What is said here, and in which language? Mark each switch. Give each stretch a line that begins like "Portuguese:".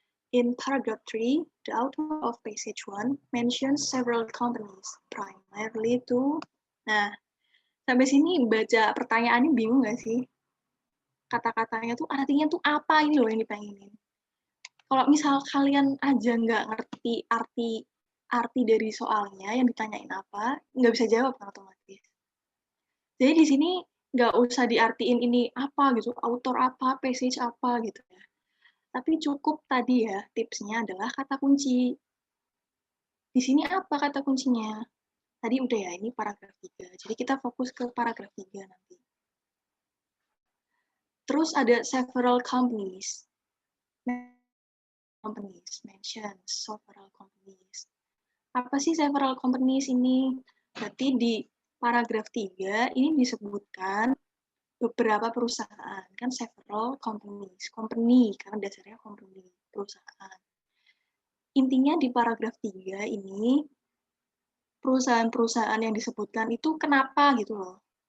English: In paragraph 3, the author of passage 1 mentions several companies, primarily to...
Indonesian: Nah, sampai sini baca pertanyaannya bingung nggak sih? Kata-katanya tuh artinya tuh apa ini loh yang dipengenin. Kalau misal kalian aja nggak ngerti arti dari soalnya yang ditanyain apa, nggak bisa jawab kan otomatis. Jadi di sini nggak usah diartiin ini apa gitu, author apa, passage apa gitu ya. Tapi cukup tadi ya, tipsnya adalah kata kunci. Di sini apa kata kuncinya? Tadi udah ya, ini paragraf 3. Jadi kita fokus ke paragraf 3 nanti. Terus ada
English: several companies. Mention several companies.
Indonesian: Apa sih
English: several companies
Indonesian: ini? Berarti di paragraf 3 ini disebutkan beberapa perusahaan. Kan
English: several companies.
Indonesian: Company, karena dasarnya company, perusahaan. Intinya di paragraf 3 ini, perusahaan-perusahaan yang disebutkan itu kenapa gitu loh.